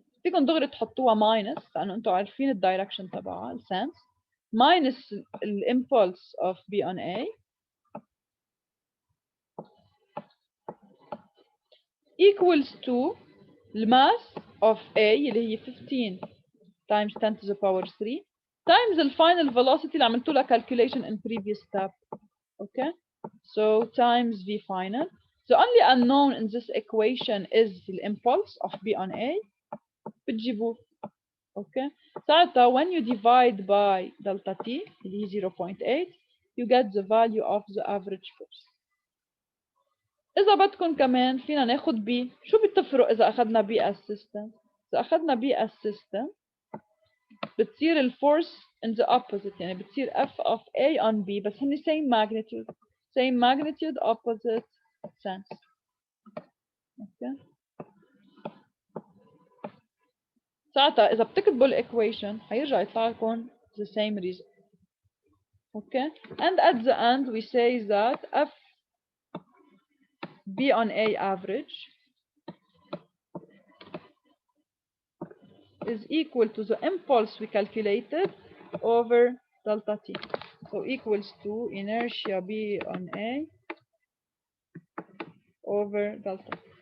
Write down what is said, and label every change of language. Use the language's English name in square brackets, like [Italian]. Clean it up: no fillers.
[Arabic] فيكم دغري تحطوها [English] minus [Arabic] لانه انتم عارفين الدايركشن تبعها السنس، [English] minus الامبولس of B on A equals to الماس of A [Arabic] اللي هي [English] 15 times 10 to the power 3 times the final velocity [Arabic] اللي عملتوا لها [English] calculation in previous step. Okay, so times V final. The only unknown in this equation is the impulse of B on A. [Arabic] بتجيبوه. [English] Okay, [Arabic] ساعتها [English] when you divide by delta T [Arabic] اللي هي [English] 0.8 you get the value of the average force. [Arabic] إذا بدكم كمان فينا ناخد B. شو بتفرق إذا أخذنا [English] B as system؟ [Arabic] إذا أخذنا [English] B as system [Arabic] بتصير الفورس [English] in the opposite، [Arabic] يعني بتصير [English] F of A on B [Arabic] بس هني [English] same magnitude opposite sense. Okay. [Arabic] ساعتها إذا بتكتبوا الإيكويشن هيرجع يطلع لكم [English] the same result. Okay. And at the end we say that F B on A average is equal to the impulse we calculated over delta T. So equals to inertia B on A over delta.